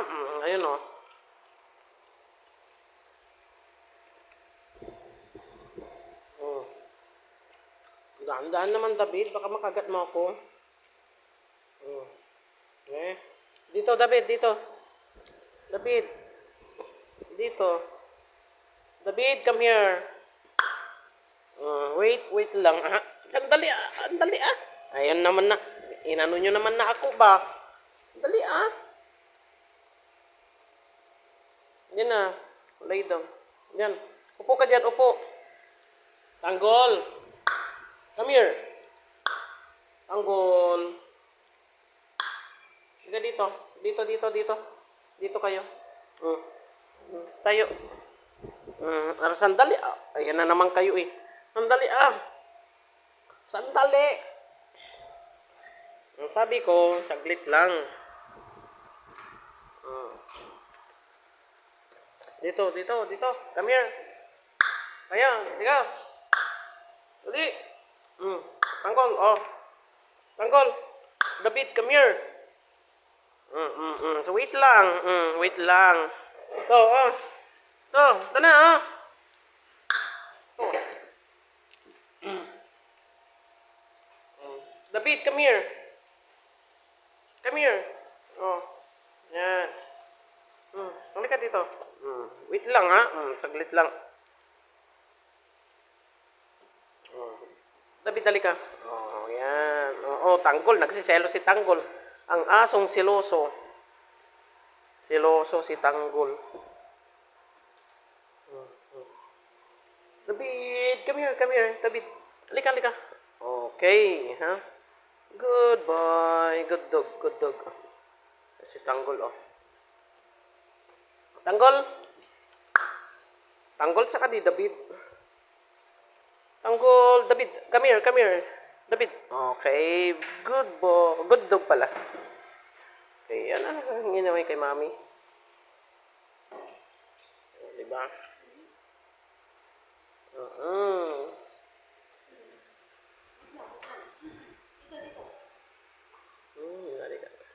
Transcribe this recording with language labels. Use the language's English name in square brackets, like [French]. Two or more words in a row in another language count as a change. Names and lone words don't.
[Filipino] Ayun, oh. Mm. Daan-daan naman, David. Baka makagat mo ako. Mm. Eh. Dito, David. Dito. David. Dito. David, [English] come here. [Filipino] Wait lang. Ah. Sandali, ah. Sandali, ah. Ayan naman na. Inano nyo naman na ako ba? Dali, ah. Yan na. [English] Lay down. [Filipino] Yan. Upo ka dyan, upo. Tanggol. [English] Come here. [Filipino] Tanggol. Sige dito. Dito. Dito kayo. Mm. Tayo. Sandali. Ah. Ayan na naman kayo eh. Sandali ah. Sandali. Ang sabi ko, saglit lang. Dito. [English] Come here. [Filipino] Ayan, tiga. Dali. Tanggol, oh. Tanggol. David, [English] come here. So wait lang. [Filipino] Wait lang. To, oh. Ito na, oh. [English] To. David, come here. Come here. [Filipino] Oh. Yan. Halika dito. Wait lang, ha. Saglit lang. David, halika. Oh, yan. Tanggol. Nagsiselo si Tanggol. Ang asong siloso. Siloso si Tanggol. David, [English] come here. [Filipino] David, halika. Okay, ha? [English] Good boy. Good dog. [Filipino] Si Tanggol, oh. Tanggol saka di David. Tanggol, David, [English] come here. David, okay. Good boy. Good dog pala. [Filipino] Okay, yan ang ginawin kay mami. Diba? Halika.